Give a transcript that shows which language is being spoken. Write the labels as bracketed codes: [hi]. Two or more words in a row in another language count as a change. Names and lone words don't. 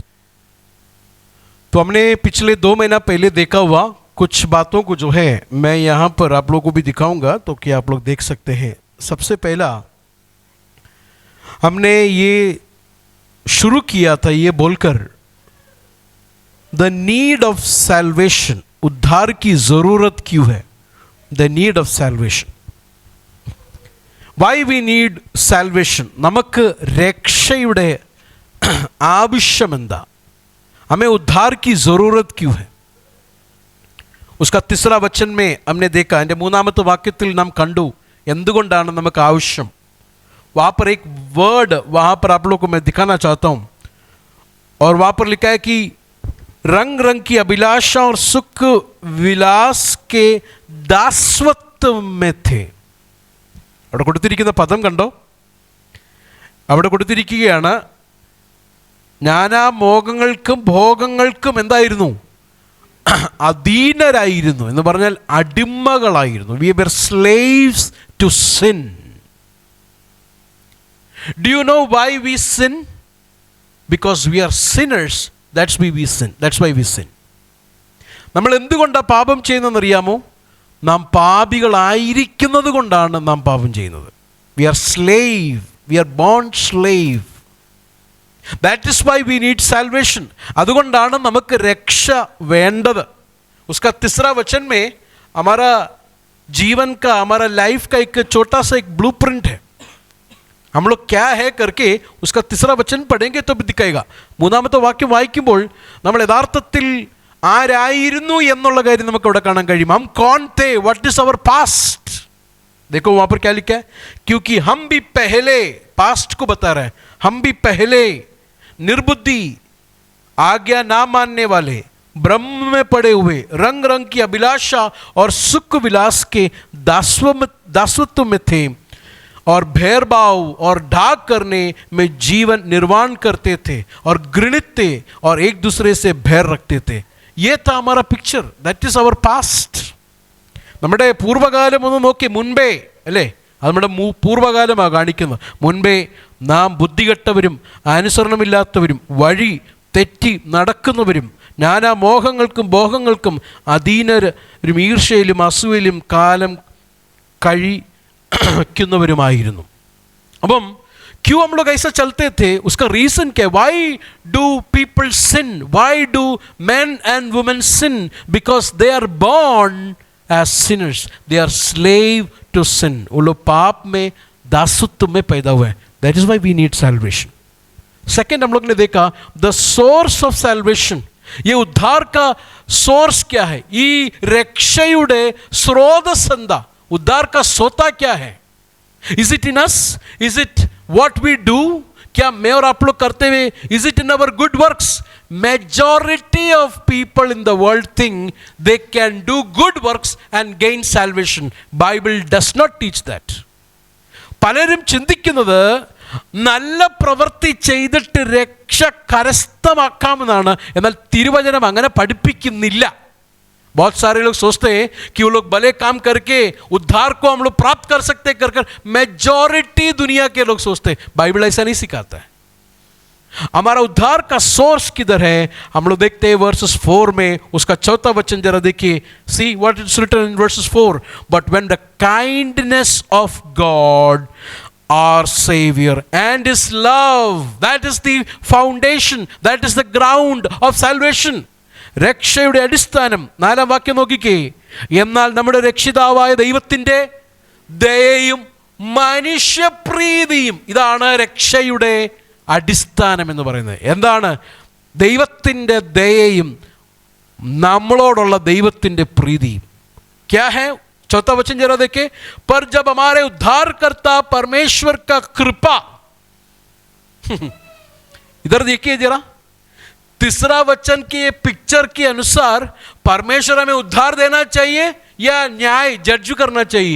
[hi] तो हमने पिछले 2 महीना पहले देखा हुआ कुछ बातों को जो है मैं यहाँ पर आप लोगों को भी दिखाऊंगा, तो कि आप लोग देख सकते हैं। सबसे पहला हमने ये शुरू किया था ये बोलकर, [en] The need of salvation, [hi] उद्धार की ज़रूरत क्यों है। [en] The need of salvation, why we need salvation, [ml] നമുക്ക് രക്ഷയുടെ ആവശ്യമെന്താ, [hi] हमें उद्धार की ज़रूरत क्यों है। उसका 3 वचन में हमने देखा, [ml] എൻ്റെ 3ാമത്തെ വാക്യത്തിൽ നാം കണ്ടു എന്തുകൊണ്ടാണ് നമുക്ക് ആവശ്യം। [hi] वहाँ पर एक वर्ड वहाँ पर आप लोगों को मैं दिखाना चाहता हूँ, और वहाँ पर लिखा है कि रंग रंग की अभिलाषा और सुख विलास के दासत्व में थे। [ml] അവിടെ കൊടുത്തിരിക്കുന്ന പദം കണ്ടോ, അവിടെ കൊടുത്തിരിക്കുകയാണ് നാനാ മോഹങ്ങൾക്കും ഭോഗങ്ങൾക്കും എന്തായിരുന്നു, അധീനരായിരുന്നു എന്ന് പറഞ്ഞാൽ അടിമകളായിരുന്നു. [en] We were slaves to sin. Do you know why we sin? Because we are sinners, that's why we sin. [ml] നമ്മൾ എന്തുകൊണ്ടാണ് പാപം ചെയ്യുന്നതെന്നറിയാമോ? നാം പാപികളായിരിക്കുന്നത് കൊണ്ടാണ് നാം പാപം ചെയ്യുന്നത്. [en] We are slave, we are born slave. That is why we need salvation. [ml] അതുകൊണ്ടാണ് നമുക്ക് രക്ഷ വേണ്ടത്. [hi] उसका 3 वचन में हमारा जीवन का, हमारा लाइफ का एक छोटा सा एक ब्लूप्रिंट है, हम लोग क्या है करके उसका 3 वचन पढ़ेंगे तो भी दिखाएगा. [ml] 3ാമത്തെ വാക്യം വായിക്കുമ്പോൾ നമ്മൾ യഥാർത്ഥത്തിൽ ആരായിരുന്നു എന്നുള്ള കാര്യം നമുക്ക് അവിടെ കാണാൻ കഴിയും. [hi] हम कौन थे, [en] what is our past. [hi] देखो वहाँ पर क्या लिखा है, क्योंकि हम भी पहले, पास्ट को बता रहा है, हम भी पहले निर्बुद्धि, आज्ञा ना मानने वाले, ब्रह्म में पड़े हुए, रंग रंग की अभिलाषा और सुख विलास के दासत्व में थे और भेदभाव और डाह करने में जीवन निर्वाण करते थे और घृणित थे और एक दूसरे से बैर रखते थे. ये था हमारा पिक्चर. [en] That is our past. [ml] നമ്മുടെ പൂർവ്വകാലം ഒന്ന് നോക്കി, മുൻപേ അല്ലേ, അത് നമ്മുടെ പൂർവ്വകാലമാണ് കാണിക്കുന്നത്. മുൻപേ നാം ബുദ്ധികെട്ടവരും അനുസരണമില്ലാത്തവരും വഴി തെറ്റി നടക്കുന്നവരും നാനാ മോഹങ്ങൾക്കും ഭോഗങ്ങൾക്കും അധീനരും ഈർഷ്യയിലും അസൂയയിലും കാലം കഴിക്കുന്നവരുമായിരുന്നു. [hi] അപ്പം क्यों हम लोग ऐसा चलते थे, उसका रीज़न क्या है? [en] Why do people sin, why do men and women sin? Because they are born as sinners, they are slave to sin. [hi] वो लोग पाप में, दासत्व में पैदा हुए हैं, [en] that is why we need salvation. [hi] सेकेंड हम लोग ने देखा [en] the source of salvation. [hi] ये उद्धार का सोर्स क्या है? [ml] ഈ രക്ഷയുടെ സ്രോതസ് എന്താ? [hi] उद्धार का सोता क्या है? [en] Is it in us? Is it what we do? [hi] क्या मैं और आप लोग करते हुए? [en] Is it in our good works? Majority of people in the world think they can do good works and gain salvation. Bible does not teach that. [ml] പലരും ചിന്തിക്കുന്നത് നല്ല പ്രവൃത്തി ചെയ്തിട്ട് രക്ഷ കരസ്ഥമാക്കാമെന്നാണ്. എന്നാൽ തിരുവചനം അങ്ങനെ പഠിപ്പിക്കുന്നില്ല. [hi] बहुत सारे लोग सोचते हैं कि वो लोग भले काम करके उद्धार को हम लोग प्राप्त कर सकते कर मेजॉरिटी दुनिया के लोग सोचते हैं. बाइबल ऐसा नहीं सिखाता है. हमारा उद्धार का सोर्स किधर है? हम लोग देखते हैं वर्सेस 4 में उसका चौथा वचन जरा देखिए. [en] See what is written in verses 4. But when the kindness of God our savior and his love, that is the foundation, that is the ground of salvation. [ml] രക്ഷയുടെ അടിസ്ഥാനം. 4-ാം വാക്യം നോക്കിക്കേ. എന്നാൽ നമ്മുടെ രക്ഷിതാവായ ദൈവത്തിൻ്റെ ദയയും മനുഷ്യപ്രീതിയും, ഇതാണ് രക്ഷയുടെ അടിസ്ഥാനം എന്ന് പറയുന്നത്. എന്താണ്? ദൈവത്തിൻ്റെ ദയയും നമ്മളോടുള്ള ദൈവത്തിൻ്റെ പ്രീതിയും. [hi] क्या है? चौथा वचन जरा देखे. पर जब हमारे उद्धारकर्ता परमेश्वर का कृपा, इधर देखिए जरा, तीसरा वचन की पिक्चर के अनुसार परमेश्वर हमें उद्धार देना चाहिए या न्याय जज करना चाहिए?